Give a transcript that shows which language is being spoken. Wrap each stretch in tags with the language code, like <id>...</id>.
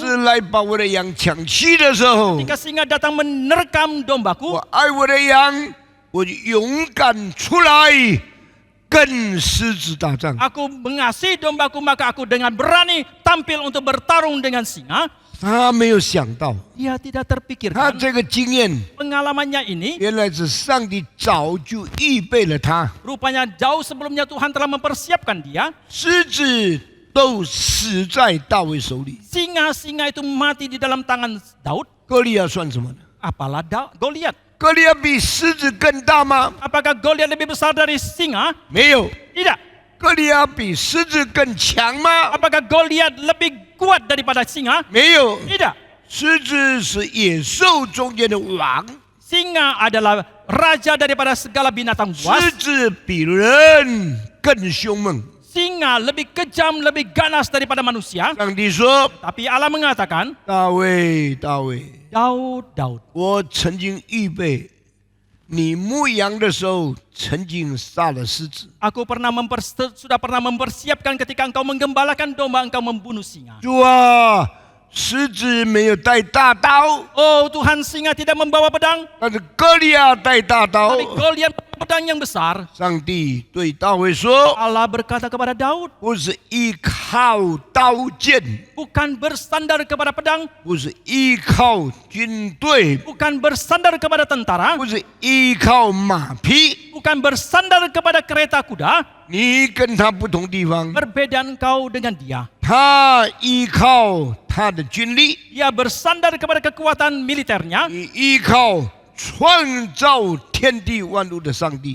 <zh>子来把我的羊抢去的时候，</zh> <id>Ketika singa datang menerkam</id> <zh>我</zh> <id>dombaku,</id> <zh>爱我的羊，我就勇敢出来跟狮子打仗。</zh> <id>aku mengasihi dombaku, maka aku dengan berani tampil untuk bertarung dengan singa.</id> <zh>他没有想到，</zh> <id>Dia tidak</id> <zh>他</zh> <id>terpikirkan</id> <zh>这个经验</zh> <id>pengalamannya ini.</id> <zh>原来是上帝早就预备了他。</zh> <id>Rupanya jauh sebelumnya Tuhan telah mempersiapkan dia.</id> <zh>狮子都死在大卫手里，</zh> <id>Singa-singa itu mati di dalam tangan Daud.</id> <zh>歌利亚算什么呢？</zh> <id>Apalah Goliat?</id> <zh>歌利亚比狮子更大吗？</zh> <id>Apakah Goliat lebih besar dari singa?</id> <zh>没有。</zh> <id>Tidak.</id> <zh>歌利亚比狮子更强吗？</zh> <id>Apakah Goliat lebih kuat daripada singa?</id> <zh>没有。</zh> <id>Tidak.</id> <zh>狮子是野兽中间的王，</zh> <id>Singa adalah raja daripada segala binatang</id> <zh>狮</zh> <id>buas.</id> <zh>子比人更凶猛。</zh> <id>Singa lebih kejam, lebih ganas daripada manusia.</id> <zh>上帝说</zh> <id>Tapi Allah mengatakan,</id> <zh>大卫，大卫，</zh> <id>Daud,</id> <zh>我曾经预备你牧羊的时候，曾经杀了狮子。</zh> <id>aku sudah pernah mempersiapkan ketika engkau menggembalakan domba, engkau membunuh singa.</id> <zh>主啊，狮子没有带大刀，</zh> <id>Oh Tuhan, singa tidak membawa pedang,</id> <zh>但是歌利亚带大刀。</zh> <id>tapi Goliat membawa pedang yang besar.</id> <zh>上帝对大卫说</zh> <id>Allah berkata kepada Daud,：“</id> <zh>不是依靠刀剑，</zh> <id>bukan bersandar kepada pedang,</id> <zh>不是依靠军队，</zh> <id>bukan bersandar kepada tentara,</id> <zh>不是依靠马匹。</zh> <id>bukan bersandar kepada kereta kuda.</id> <zh>你跟他不同地方，</zh> <id>Berbeda engkau dengan dia.</id> <zh>他依靠他的军力，</zh> <id>Ia bersandar kepada kekuatan militernya,</id> <zh>你依靠创造天地万物的上帝。</zh>